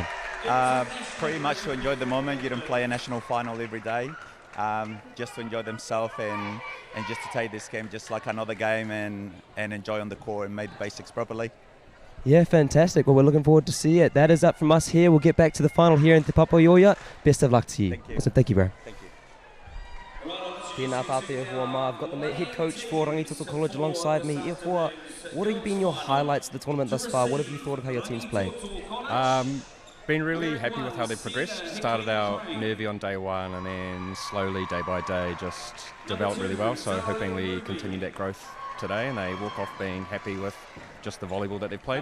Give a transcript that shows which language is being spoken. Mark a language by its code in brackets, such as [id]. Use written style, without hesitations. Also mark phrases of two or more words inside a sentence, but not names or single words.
[en] Pretty much to enjoy the moment. You don't play a national final every day. Just to enjoy themselves and just to take this game just like another game and enjoy on the court and make the basics properly. Yeah, fantastic. Well, we're looking forward to see it. That is up from us here. We'll get back to the final here in Te Poirewa. Best of luck to you. Thank you. Awesome. Thank you, bro. Thank you. [mi] Tēnā tātou e hoa mā. [en] I've got the head coach for Rangitoto College alongside me. [mi] E hoa, [en] what have been your highlights of the tournament thus far? What have you thought of how your team's played? Been really happy with how they've progressed. Started out nervy on day one and then slowly, day by day, just developed really well. So hoping we continue that growth today and they walk off being happy with just the volleyball that they've played.